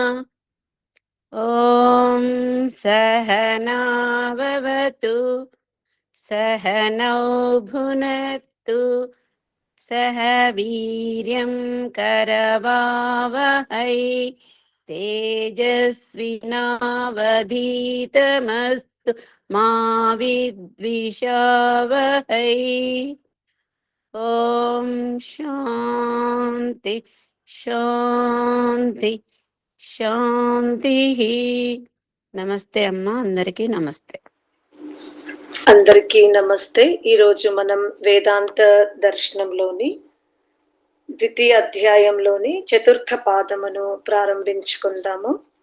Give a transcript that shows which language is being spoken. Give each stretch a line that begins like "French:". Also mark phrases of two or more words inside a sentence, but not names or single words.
Sanskrit: ॐ सहनाववतु सहनौ भुनक्तु सह वीर्यं करवावहै तेजस्विनावधीतमस्तु मा विद्विषावहै। ఓం శాంతి శాంతి శాంతి.
Telugu: నమస్తే అమ్మా, అందరికీ నమస్తే. అందరికీ నమస్తే. ఈరోజు మనం వేదాంత దర్శనంలోని ద్వితీయ అధ్యాయంలోని చతుర్థ పాదమును ప్రారంభించుకుందాము.